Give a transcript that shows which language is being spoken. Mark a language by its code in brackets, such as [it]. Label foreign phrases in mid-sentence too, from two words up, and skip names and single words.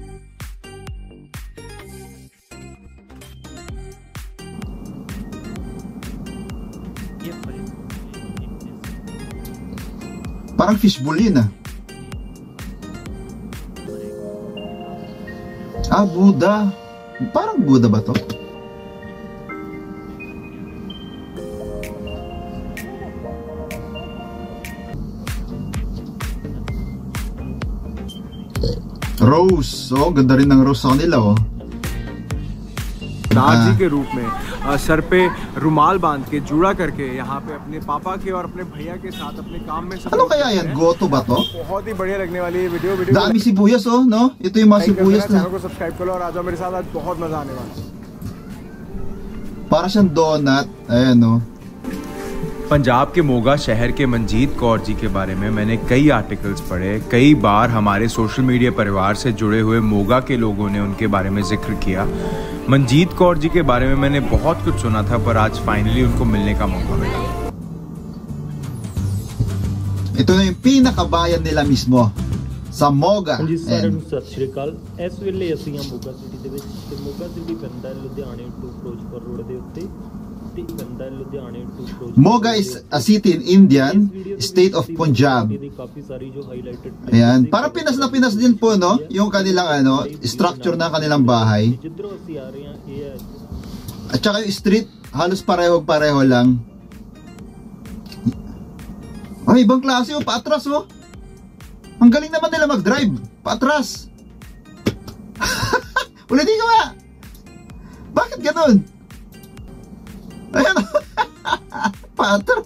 [tl] Parang fishbowl yun Buddha. Parang Buddha ba to? Rose. Ganda rin ng rose sa kanila [hi] दादी के रूप में सर पे रुमाल बांध के जुड़ा करके यहाँ पे अपने पापा के और अपने भैया के साथ अपने काम में [tl] ano kaya yan? Goto ba to? [hi] बहुत ही बढ़िया लगने वाली है वीडियो [tl] Dami sibuyas no? Ito yung mga sibuyas na [hi] चैनल को सब्सक्राइब करो और आ जाओ मेरे साथ आज बहुत मजा आने वाला है [tl] para siyang donut. Ayan [hi] पंजाब के मोगा शहर के मंजीत कौर जी के बारे में मैंने कई आर्टिकल्स पढ़े। कई बार हमारे [en] social media [hi] परिवार से जुड़े हुए मोगा के लोगों ने उनके बारे में जिक्र किया। मंजीत कौर जी के बारे में मैंने बहुत कुछ सुना था, पर आज फाइनली उनको मिलने का मौका मिला। [tl] Ito na yung pinakabayan nila mismo sa Moga. [pa] ਜੀ ਸਾਰੇ ਸਤ ਸ੍ਰੀ ਅਕਾਲ। ਇਸ ਵੇਲੇ ਅਸੀਂ ਆ ਮੋਗਾ ਸਿਟੀ ਦੇ ਵਿੱਚ ਤੇ ਮੋਗਾ ਸਿਟੀ ਪੈਂਦਾ ਲੁਧਿਆਣੇ ਟੂ ਫਿਰੋਜ਼ਪੁਰ ਰੋਡ ਦੇ ਉੱਤੇ ਤੇ ਪੈਂਦਾ ਲੁਧਿਆਣੇ ਟੂ ਫਿਰੋਜ਼ਪੁਰ। [en] Moga is a city in Indian state of Punjab. [pa] ਕਾਫੀ ਸਾਰੀ ਜੋ ਹਾਈਲਾਈਟਡ [tl] Ayan, para Pinas na Pinas din po no, yung kanilang structure ng kanilang bahay. [pa] ਜਿੱਧਰੋਂ ਅਸੀਂ ਆ ਰਹੇ ਹਾਂ ਇਹ ਹੈ [tl] At At saka yung street, halos pareho-pareho lang. Ay, ibang klase oh, paatras oh. Ang galing naman nila mag-drive, paatras. Ulitin ko nga. Bakit ganun? Ayan oh. Paatras.